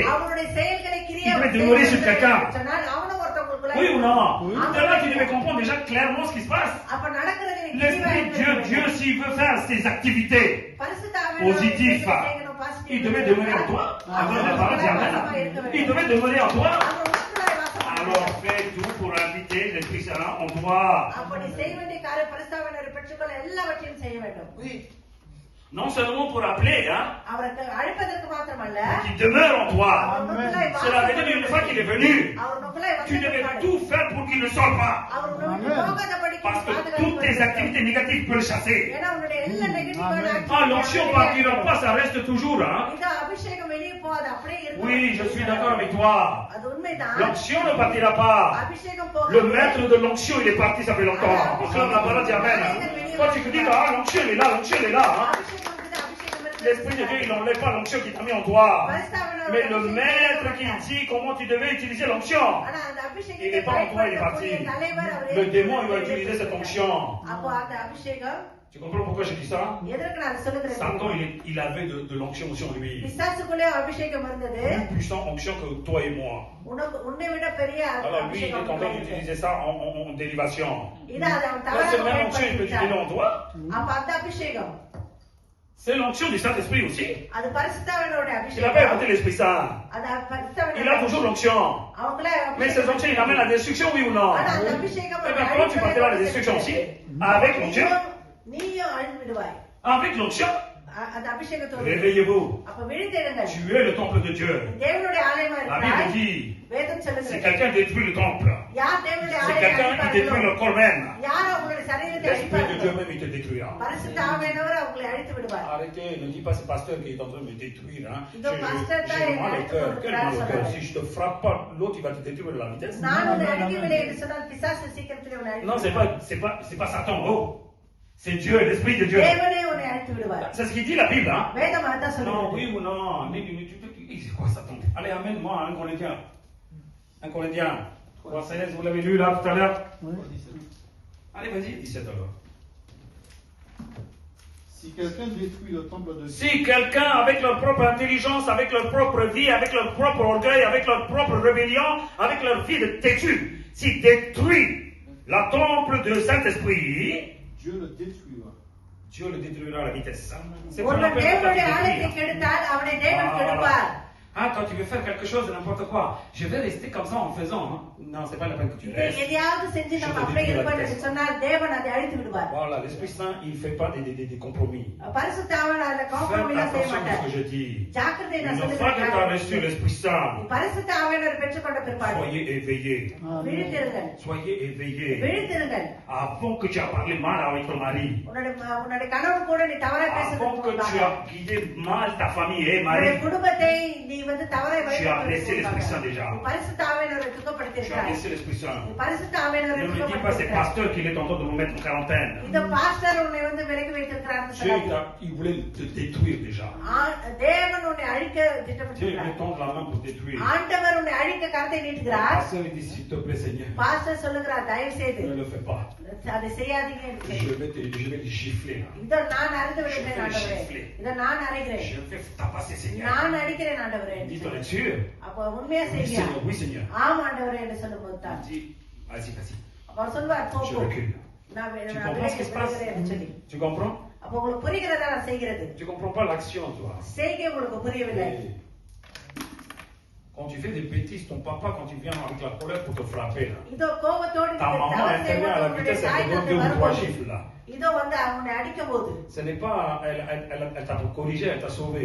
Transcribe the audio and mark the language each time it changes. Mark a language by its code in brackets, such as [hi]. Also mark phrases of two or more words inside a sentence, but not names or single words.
[ta] அவனுடைய செயல்களை கிரியை [fr] Il devait demeurer sur quelqu'un. [ta] சொன்னால் அவனும் ஒருத்தவங்களுக்குள்ள [fr] Oui ou non? Là, tu devais comprendre déjà clairement ce qui se passe. [ta] அப்ப நடக்கிறது நீ [fr] L'Esprit de Dieu, Dieu, s'il veut faire ses activités [ta] பரிசுத்த [fr] positives, [ta] ஆவியானவர் செய்யணும், [fr] positive il devait demeurer en toi. Avant la parole dit Amen. Il devait demeurer en toi. [ta] அவர் உனக்குள்ளாய் வாசம் பண்ணுகிறார். [fr] Alors fais tout pour inviter l'Esprit Saint en toi. [ta] அப்ப நீ செய்ய வேண்டிய காரியம் பரிசுத்த ஆவியானவரை பெற்றுக்கொள்ள எல்லாவற்றையும் செய்ய வேண்டும். [fr] Non seulement pour appeler, hein, [ta] அவரை அழைப்பதற்கு மாத்திரமல்ல [fr] qu'il demeure en toi. [ta] அவர் உனக்குள்ளாய் [fr] Cela veut [ta] வாசம் [fr] dire une fois qu'il est venu, [ta] அவர் உனக்குள்ளாய் [fr] tu devais [ta] வந்திருக்கிறார். [fr] tout faire pour qu'il ne sorte pas. [ta] அவர் உன்னை விட்டு போகாதபடிக்கு [fr] Parce que [ta] பாதுகாப்பு [fr] toutes tes [ta] வேண்டும். [fr] activités négatives peuvent le chasser. [ta] ஏன்னா உன்னுடைய எல்லா நெகட்டிவான [fr] Ah, l'onction ne partira pas, ça reste toujours. Hein. [ta] இந்த அபிஷேகம் வெளியே போகாது, அப்படியே இருக்கும். [fr] Oui, je suis d'accord avec toi. [ta] அது உண்மைதான். [fr] L'onction ne partira pas. [ta] அபிஷேகம் போகாது. [fr] Le maître de l'onction, il est parti, ça fait longtemps. Quand la parole dit Amen. Quand tu te dis, ah, l'onction, elle est là, l'onction, elle est là. Hein. [ta] அபிஷேகம் இருக்குது, அபிஷேகம் இருக்குது. [fr] L'Esprit de Dieu, il n'enlève pas l'onction qu'il t'a mis en toi. Mais le maître qui dit comment tu devais utiliser l'onction. [ta] ஆனா அந்த அபிஷேகத்தை [fr] Il n'est pas en toi, il est parti. [ta] பயன்படுத்தக்கூடிய தலைவர் அவரே. [fr] Le démon, il va utiliser cette onction. [ta] அப்போ அந்த அபிஷேகம் [fr] Tu comprends pourquoi je dis ça? [ta] எதற்கு நான் சொல்லுகிறேன்? [fr] Satan, il avait de l'onction sur lui. [ta] பிசாசுக்குள்ளே அபிஷேகம் இருந்தது. [fr] Plus puissant onction que toi et moi. [ta] உன்னை விட பெரிய [fr] Alors lui, il est [ta] அபிஷேகம் [fr] en train d'utiliser ça en dérivation. [ta] இது அது அவன் [fr] Là, [ta] தவறாக [fr] cette même onction, il peut utiliser en toi. [ta] அப்ப அந்த அபிஷேகம் [fr] C'est l'onction du Saint-Esprit aussi. [ta] அது பரிசுத்தவனோட [fr] Il n'a pas [ta] அபிஷேகம். [fr] inventé l'Esprit Saint. [ta] அது [fr] Il a [ta] பரிசுத்தவனோட [fr] toujours l'onction. [ta] அவங்களே [fr] Mais ces onctions, il amène la destruction, oui ou non? [ta] ஆனா அந்த அபிஷேகம் [fr] Eh bien, comment tu partiras la destruction aussi? Avec l'onction? [ta] நீயும் அழிந்து விடுவாய். [fr] Avec l'onction? [ta] அந்த அபிஷேகத்தோடு [fr] Réveillez-vous. [ta] அப்ப விழித்தெழுங்கள். [fr] Tu es le temple de Dieu. [ta] தேவனுடைய ஆலயமா [fr] La Bible [ta] இருக்கிறாய். [fr] dit, [ta] வேதம் [fr] si [ta] சொல்லுகிறது [fr] quelqu'un détruit le temple, [ta] யார் தேவனுடைய [fr] c'est [ta] ஆலயத்தை [fr] quelqu'un qui détruit [ta] அழிப்பார்களோ, [fr] le corps même, [ta] யார் அவங்களுடைய சரீரத்தை [fr] l'Esprit de Dieu [ta] அழிப்பார்களோ, [fr] même, il te détruira. [ta] பரிசுத்த ஆவியானவர் அவங்களை அழித்து விடுவார். [fr] Arrêtez, ne dis pas c'est pasteur qui est en train de me détruire. Hein. Donc, pasteur, J'ai mal au cœur. Quel mal au cœur? ça Si je te frappe pas, l'autre il va te détruire de la vitesse. [ta] நான் உன்னை அழிக்கவில்லை என்று சொன்னால் பிசாசு சீக்கிரத்திலே உன்னை அழித்து [fr] Non, c'est pas Satan. Oh, c'est Dieu, l'Esprit de Dieu. [ta] தேவனே உன்னை அழித்து விடுவார். [fr] C'est ce qu'il dit la Bible. Hein. [ta] வேதம் அதான் [fr] Non, [ta] சொல்லுகிறது. [fr] oui ou non? C'est quoi Satan? Allez, amène-moi un Corinthien. Un Corinthien. 3:16, vous l'avez lu là tout à l'heure? Allez, vas-y, 17 alors. Si quelqu'un détruit le temple de Dieu, Si quelqu'un, avec leur propre intelligence, avec leur propre vie, avec leur propre orgueil, avec leur propre rébellion, avec leur vie de têtu, s'il détruit la temple de Saint-Esprit, Dieu le détruira. Dieu le détruira à la vitesse. C'est ce qu'on [ta] ஒருவன் [fr] appelle [ta] தேவனுடைய [fr] la [ta] ஆலயத்தை [fr] détruire. [ta] கெடுத்தால் அவனை தேவன் [fr] Ah, [ta] கெடுப்பார். [fr] Ah, quand tu veux faire quelque chose de n'importe quoi, je vais rester comme ça en faisant. Hein. Non, c'est pas la peine que tu [ta] இதை [fr] restes. [ta] எதையாவது செஞ்சு நம்ம அப்படியே இருப்போம் என்று சொன்னால் தேவன் அதை அழித்து விடுவார். [fr] Voilà, l'Esprit Saint, il ne fait pas des compromis. [ta] பரிசுத்த ஆவியானவர் அதுல [fr] Faites [ta] காம்ப்ரமைஸ் செய்ய [fr] attention à ce [ta] மாட்டார். [fr] que je dis. [ta] ஜாக்கிரதை நான் [fr] Une fois que tu as [ta] சொல்லுகிறேன். [fr] reçu l'Esprit Saint, [ta] பரிசுத்த ஆவியானவர் பெற்றுக்கொண்ட பிற்பாடு [fr] soyez éveillés. [ta] விழித்திருங்கள். [fr] Soyez éveillés. [ta] விழித்திருங்கள். [fr] Avant que tu aies parlé mal avec ton mari, [ta] உன்னுடைய கணவன் கூட நீ தவறா [fr] avant [ta] பேசுறதுக்கு [fr] que tu [ta] முன்பாக, [fr] aies guidé mal ta famille et [ta] உன்னுடைய [fr] mari, [ta] குடும்பத்தை நீ வந்து தவறை [fr] tu as blessé l'Esprit Saint déjà. [ta] பரிசுத்த ஆவியானவரை துக்கப்படுத்தி [fr] Tu as [ta] இருக்கிறாய். [fr] blessé l'Esprit Saint. [ta] பரிசுத்த ஆவியானவரை [fr] Ne me dis pas [ta] துக்கப்படுத்தி [fr] c'est [ta] இருக்கிறாய். [fr] pasteur qui est en train de nous mettre en quarantaine. [ta] இந்த பாஸ்டர் உன்னை வந்து விலக்கி வைத்திருக்கிறார்னு [fr] Dieu, [ta] சொல்லாதீங்க. [fr] il voulait te détruire déjà. [ta] தேவன் உன்னை அழிக்க [fr] Dieu, il [ta] திட்டமிட்டிருக்கிறார். [fr] veut tendre la main pour te détruire. [ta] ஆண்டவர் உன்னை அழிக்க கரத்தை நீட்டுகிறார். [fr] Pasteur, il dit s'il te plaît, Seigneur, [ta] பாஸ்டர் சொல்லுகிறார், தயவு செய்து [fr] ne le fais pas. [ta] அதை செய்யாதீங்க என்று சொல்லி. [fr] Je vais les gifler. là. [ta] இதோ நான் அறுத்து விடுகிறேன் ஆண்டவரே, இதோ நான் அறைகிறேன், [fr] Je vais tabasser Seigneur. [ta] நான் அடிக்கிறேன் ஆண்டவரே என்று [fr] Dis, [ta] சொல்லி. [fr] t'en es sûr? [ta] அப்போ உண்மையா [fr] Oui [ta] செய்வியா? [fr] Seigneur, oui Seigneur. [ta] ஆமா ஆண்டவரே என்று சொல்லும்போது தான் [fr] Il dit, vas-y, vas-y. [ta] அவர் சொல்வார் போ [fr] Je [ta] போ, [fr] recule. [ta] நான் [fr] Tu [ta] நான் [fr] comprends ce qui se passe? [ta] விலகிறேன் என்று சொல்லி. [fr] Tu comprends? [ta] அப்போ உங்களுக்கு புரிகிறதா நான் செய்கிறது? [fr] Tu comprends pas l'action, toi. [ta] செய்கை உங்களுக்கு புரியவில்லை. [fr] Quand tu fais des bêtises, ton papa, quand il vient avec la colère pour te frapper, là, [ta] இதோ கோபத்தோடு [fr] ta [ta] நீங்கள் [fr] maman [ta] தவறு [fr] intérieure à la [ta] செய்யும்போது [fr] vitesse, [ta] தாய் [fr] elle te donne [ta] தந்தை [fr] 2 ou 3 [ta] வரும்போது [fr] gifles, là. [ta] இதோ வந்து அவனை அடிக்கும் போது [fr] Ce n'est pas, elle t'a corrigé, elle t'a sauvé.